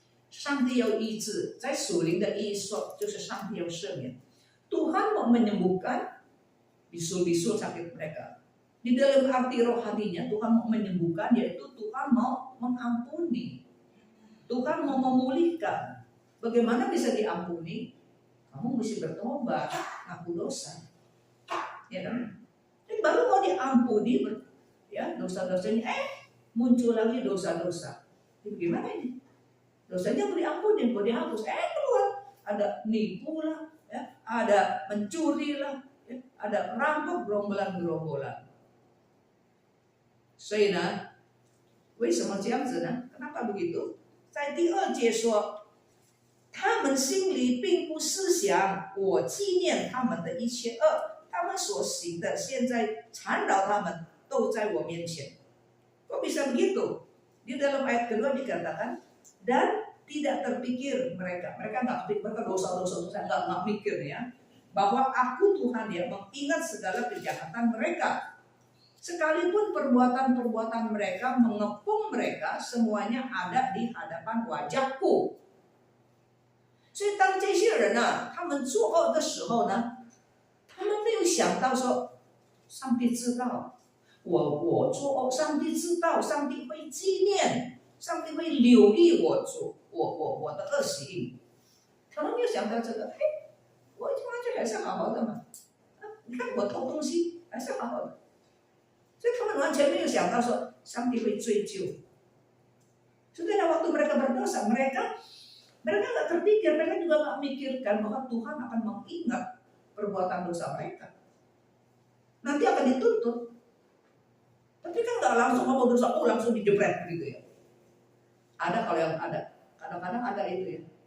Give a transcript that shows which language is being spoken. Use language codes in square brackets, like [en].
[zh] 上帝要医治，在属灵的意义说，就是上帝要赦免。 [id] Tuhan mau menyembuhkan bisul-bisul sakit mereka. Di dalam arti rohaninya Tuhan mau menyembuhkan, yaitu Tuhan mau mengampuni, Tuhan mau memulihkan. Bagaimana bisa diampuni? Kamu mesti bertobat, ngaku dosa, ya kan? Jadi baru mau diampuni, ya dosa-dosanya, muncul lagi dosa-dosa. Jadi gimana ini? Dosanya mau diampuni, mau dihapus, keluar ada nipu lah, ya, ada mencuri lah, ya, ada perampok, gerombolan-gerombolan. [zh] 所以呢，为什么这样子呢？ [id] Kenapa begitu？ [zh] 在第2节说，他们心里并不思想我纪念他们的一切恶，他们所行的现在缠绕他们，都在我面前。 [id] Kok bisa begitu? Di dalam ayat kedua dikatakan, dan tidak terpikir mereka nggak pikir, mereka dosa-dosa nggak mikir ya, bahwa aku Tuhan yang mengingat segala kejahatan mereka. Sekalipun perbuatan-perbuatan mereka mengepung mereka, semuanya ada di hadapan wajahku. [zh] 所以当这些人呢，他们作恶的时候呢，他们没有想到说，上帝知道我作恶，上帝知道，上帝会纪念，上帝会留意我的恶行。他们没有想到这个，我听上去还是好好的嘛，你看我偷东西还是好好的。所以他们完全没有想到说上帝会追究。 [id] Sudah waktu mereka berdosa, mereka nggak terpikir, mereka juga nggak mikirkan bahwa Tuhan akan mengingat perbuatan dosa mereka. Nanti akan dituntut. Tapi kan nggak langsung ngomong dosa, langsung dijebret gitu ya. Ada kalau yang ada, kadang-kadang ada itu ya.